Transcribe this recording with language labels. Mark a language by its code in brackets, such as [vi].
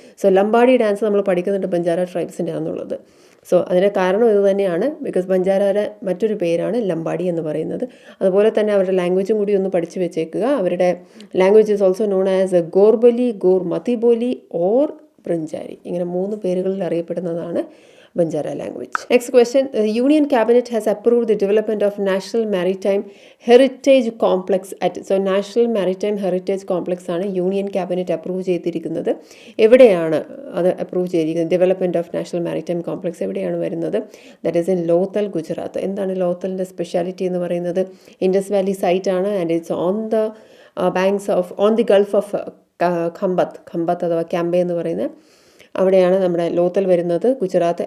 [ml] So Lambadi dance നമ്മൾ പഠിക്കുന്നുണ്ട് ബഞ്ചാര ട്രൈബ്സിൻ്റെ ആണെന്നുള്ളത്. സോ അതിന് കാരണം ഇത് തന്നെയാണ്, ബിക്കോസ് ബഞ്ചാരയുടെ മറ്റൊരു പേരാണ് ലംബാഡി എന്ന് പറയുന്നത്. അതുപോലെ തന്നെ അവരുടെ ലാംഗ്വേജും കൂടി ഒന്ന് പഠിച്ചു വെച്ചേക്കുക. അവരുടെ language [en] is also known as [ml] ഗോർബലി, Gorr മതിബോലി or ബ്രഞ്ചാരി. ഇങ്ങനെ 3 പേരുകളിൽ അറിയപ്പെടുന്നതാണ് [en] Banjara language. Next question. The Union Cabinet has approved the development of National Maritime Heritage Complex at. So [ml] National Maritime Heritage Complex ആണ് യൂണിയൻ ക്യാബിനറ്റ് അപ്രൂവ് ചെയ്തിരിക്കുന്നത്. എവിടെയാണ് അത് approve ചെയ്തിരിക്കുന്നത്? Development of national maritime complex എവിടെയാണ് വരുന്നത്? [en] that is in [ml] Lothal, Gujarat. എന്താണ് ലോത്തലിൻ്റെ speciality എന്ന് പറയുന്നത്? ഇൻഡസ് വാലി സൈറ്റ് ആണ് [en] and it's on the banks of on the gulf of Khambhat [ml] അഥവാ ക്യാമ്പെ എന്ന് പറയുന്നത് അവിടെയാണ് നമ്മുടെ ലോത്തൽ വരുന്നത്, ഗുജറാത്ത്.